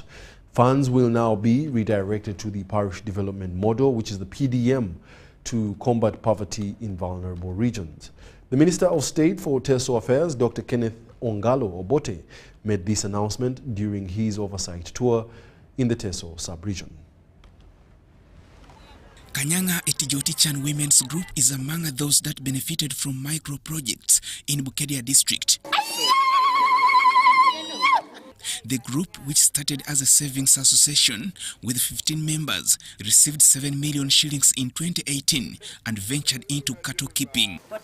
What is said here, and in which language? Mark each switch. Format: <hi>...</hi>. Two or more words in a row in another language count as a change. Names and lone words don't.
<en>Funds will now be redirected to the parish development model, which is the PDM, to combat poverty in vulnerable regions. The Minister of State for Teso Affairs, Dr. Kenneth Ongalo Obote, made this announcement during his oversight tour in the Teso sub-region. Kanyanga Etijotichan Women's Group is among those that benefited from micro-projects in Bukedia district. The group, which started as a savings association with 15 members, received 7 million shillings in 2018 and ventured into cattle keeping.</en>